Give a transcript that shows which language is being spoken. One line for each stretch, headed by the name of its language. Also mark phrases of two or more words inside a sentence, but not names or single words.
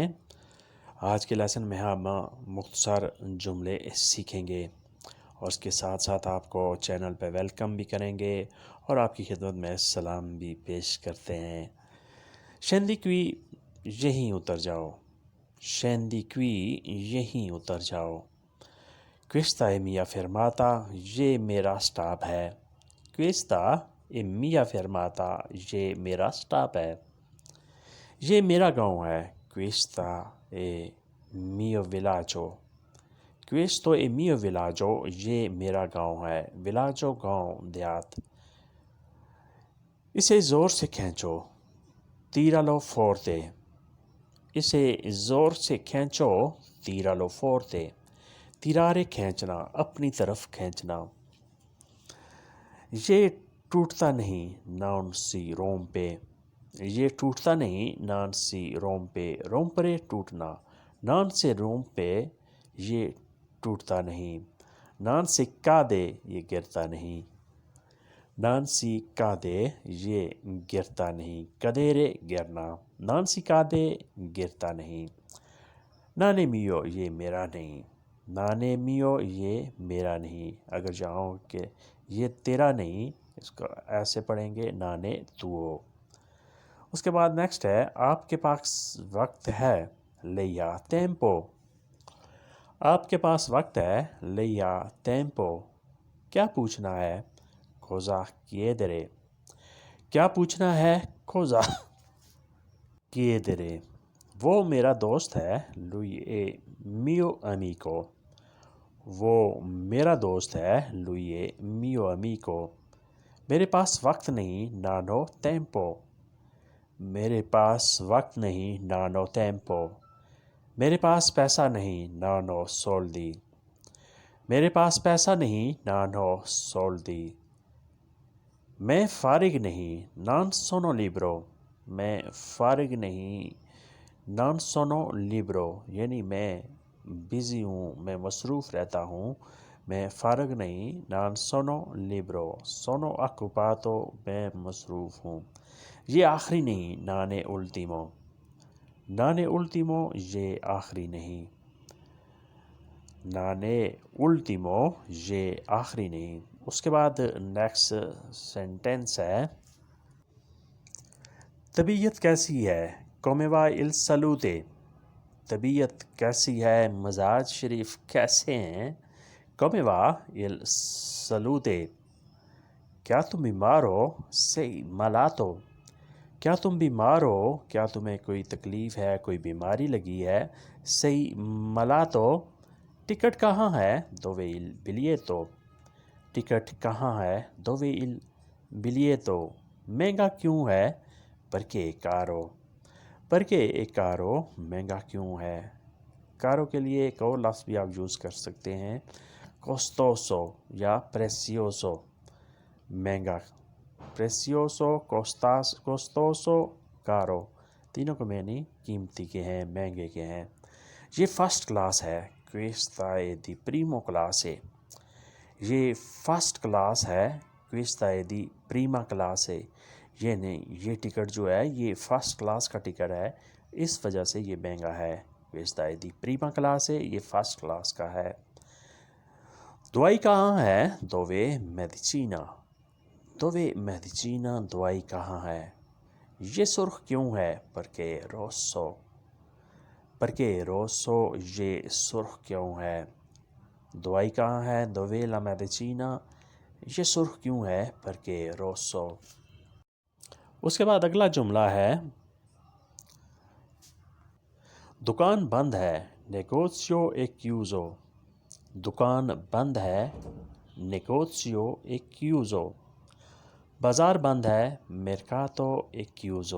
Hindi: आज के लेसन में हम मुख्तसर जुमले सीखेंगे और उसके साथ साथ आपको चैनल पे वेलकम भी करेंगे और आपकी खिदमत में सलाम भी पेश करते हैं।
Italian: Scendi qui,
Hindi: यहीं उतर जाओ।
Italian: Scendi qui,
Hindi: यहीं उतर जाओ।
Italian: Questa è mia fermata,
Hindi: ये मेरा स्टॉप है।
Italian: Questa è mia fermata,
Hindi: ये मेरा स्टॉप है। ये मेरा गांव है।
Italian: Questa è mio villaggio। Questo è mio villaggio,
Hindi: ये मेरा गांव है। Villaggio गांव, देहात। इसे ज़ोर से खींचो,
Italian: tiralo forte।
Hindi: इसे ज़ोर से खींचो,
Italian: tiralo forte।
Hindi: tirare खींचना, अपनी तरफ खींचना। ये टूटता नहीं,
Italian: non si rompe।
Hindi: ये टूटता नहीं,
Italian: non si rompe। rompere टूटना, non si rompe,
Hindi: ये टूटता नहीं।
Italian: non si cade,
Hindi: ये गिरता नहीं।
Italian: non si cade,
Hindi: ये गिरता नहीं।
Italian: cadere गिरना, non si cade,
Hindi: गिरता नहीं।
Italian: non è mio,
Hindi: ये मेरा नहीं।
Italian: non è mio,
Hindi: ये मेरा नहीं। अगर चाहो कि ये तेरा नहीं, इसको ऐसे पढ़ेंगे,
Italian: non è tuo।
Hindi: उसके बाद नेक्स्ट है, आपके पास वक्त है,
Italian: lei ha tempo।
Hindi: आपके पास वक्त है,
Italian: lei ha tempo।
Hindi: क्या पूछना है,
Italian: cosa chiedere।
Hindi: क्या पूछना है,
Italian: cosa chiedere।
Hindi: वो मेरा दोस्त है,
Italian: lui è mio amico।
Hindi: वो मेरा दोस्त है,
Italian: lui è mio amico।
Hindi: मेरे पास वक्त नहीं,
Italian: non ho tempo।
Hindi: मेरे पास वक्त नहीं,
Italian: non ho tempo।
Hindi: मेरे पास पैसा नहीं,
Italian: non ho soldi।
Hindi: मेरे पास पैसा नहीं,
Italian: non ho soldi।
Hindi: मैं फारिग नहीं,
Italian: non sono libero।
Hindi: मैं फारिग नहीं,
Italian: non sono libero,
Hindi: यानी मैं बिज़ी हूँ, मैं मसरूफ़ रहता हूँ। मैं फारिग नहीं,
Italian: non sono libero। sono occupato,
Hindi: मैं मसरूफ़ हूँ। ये आखिरी नहीं,
Italian: non è ultimo। non è ultimo,
Hindi: ये आखिरी नहीं।
Italian: non è ultimo,
Hindi: ये आखिरी नहीं। उसके बाद
English: next sentence
Hindi: है, तबीयत कैसी है,
Italian: come va il salute।
Hindi: तबीयत कैसी है, मजाज शरीफ कैसे हैं,
Italian: come va il salute।
Hindi: क्या तुम बीमार हो,
Italian: sei malato।
Hindi: क्या तुम बीमार हो, क्या तुम्हें कोई तकलीफ़ है, कोई बीमारी लगी है,
Italian: sei malato।
Hindi: टिकट कहाँ है,
Italian: dove il biglietto।
Hindi: टिकट कहाँ है,
Italian: dove il biglietto।
Hindi: महंगा क्यों है,
Italian: perché è caro। perché è caro,
Hindi: महंगा क्यों है। caro के लिए एक और लफ्ज़ भी आप यूज़ कर सकते हैं, costoso या prezioso।
Italian: महंगा, prezioso, costoso, caro,
Hindi: तीनों को मैंने कीमती के हैं, महंगे के हैं। ये
English: first class
Hindi: है,
Italian: questa è di primo classe।
Hindi: ये
English: first class
Hindi: है,
Italian: questa è di prima classe।
Hindi: ये नहीं, ये टिकट जो है ये
English: first class
Hindi: का टिकट है, इस वजह से ये महंगा है।
Italian: questa è di prima classe,
Hindi: ये
English: first class
Hindi: का है। दवाई कहाँ है,
Italian: dove medicina। dove medicina,
Hindi: दवाई कहाँ है। ये सुर्ख क्यों है,
Italian: perché rosso। perché rosso,
Hindi: ये सुर्ख क्यों है। दवाई कहाँ है,
Italian: dove la medicina।
Hindi: ये सुर्ख क्यों है,
Italian: perché rosso।
Hindi: उसके बाद अगला जुमला है, दुकान बंद है,
Italian: negozio è chiuso।
Hindi: दुकान बंद है,
Italian: negozio è chiuso।
Hindi: बाज़ार बंद है,
Italian: mercato è chiuso।